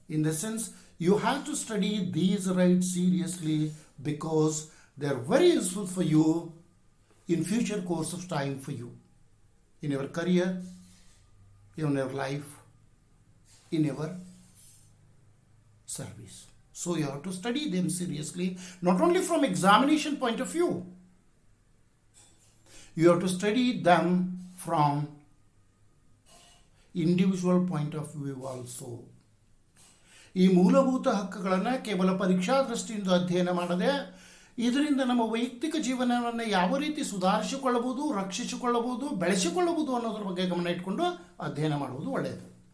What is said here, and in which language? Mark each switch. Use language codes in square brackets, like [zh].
[en] In the sense, you have to study these rights seriously because they are very useful for you in future course of time for you, in your career, in your life, in your service. So you have to study them seriously, not only from examination point of view. You have to study them from individual point of view also. [kn] ಈ ಮೂಲಭೂತ ಹಕ್ಕುಗಳನ್ನು ಕೇವಲ ಪರೀಕ್ಷಾ ದೃಷ್ಟಿಯಿಂದ ಅಧ್ಯಯನ ಮಾಡದೆ, ಇದರಿಂದ ನಮ್ಮ ವೈಯಕ್ತಿಕ ಜೀವನವನ್ನು ಯಾವ ರೀತಿ ಸುಧಾರಿಸಿಕೊಳ್ಳಬಹುದು, ರಕ್ಷಿಸಿಕೊಳ್ಳಬಹುದು, ಬೆಳೆಸಿಕೊಳ್ಳಬಹುದು ಅನ್ನೋದ್ರ ಬಗ್ಗೆ ಗಮನ ಇಟ್ಕೊಂಡು ಅಧ್ಯಯನ ಮಾಡುವುದು ಒಳ್ಳೆಯದು.